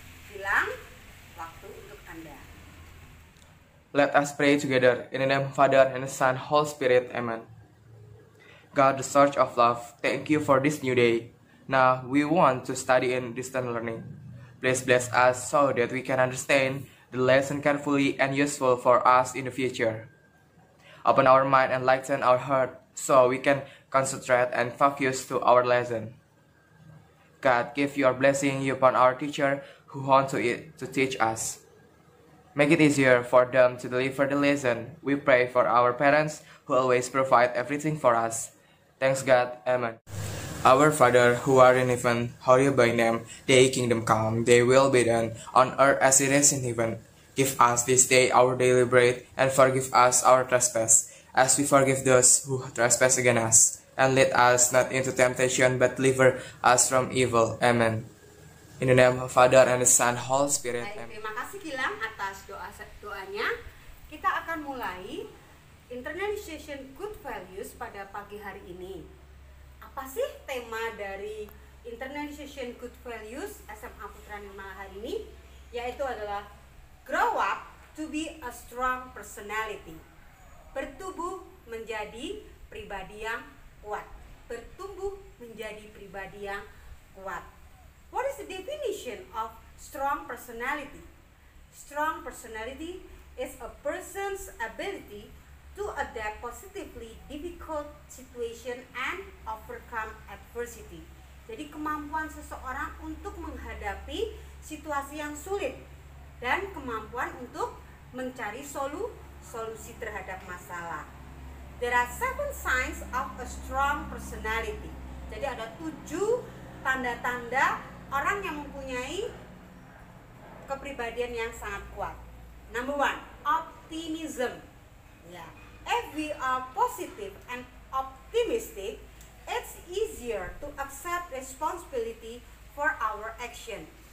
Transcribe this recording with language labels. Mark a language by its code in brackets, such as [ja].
[id] Gilang, waktu untuk Anda. [en] Let us pray together in the name of Father and the Son, Holy Spirit. Amen. God, the source of love, thank you for this new day. Now we want to study in distant learning. Please bless us so that we can understand the lesson carefully and useful for us in the future. Open our mind and lighten our heart so we can concentrate and focus to our lesson. God, give your blessing upon our teacher who want to teach us. Make it easier for them to deliver the lesson. We pray for our parents who always provide everything for us. Thanks God. Amen. Our Father, who art in heaven, hallowed be thy name. Thy kingdom come, thy will be done, on earth as it is in heaven. Give us this day our daily bread, and forgive us our trespass, as we forgive those who trespass against us. And lead us not into temptation, but deliver us from evil. Amen. In the name of Father and the Son, Holy Spirit. [id] Baik, terima kasih Gilang atas doanya. Kita akan mulai Internationalization Good Values pada pagi hari ini. Apa sih tema dari Internationalization Good Values SMA Putra Nirmala hari ini? Yaitu adalah [en] Grow Up to be a Strong Personality. [id] Bertumbuh menjadi pribadi yang kuat. Bertumbuh menjadi pribadi yang kuat. [en] What is the definition of strong personality? Strong personality is a person's ability to adapt positively difficult situation and overcome adversity. [id] Jadi kemampuan seseorang untuk menghadapi situasi yang sulit dan kemampuan untuk mencari solusi terhadap masalah. [en] There are 7 signs of a strong personality. [id] Jadi ada 7 tanda-tanda orang yang mempunyai kepribadian yang sangat kuat. [en] Number 1, optimism. Ya, if we are positive and optimistic, it's easier to accept responsibility for our action.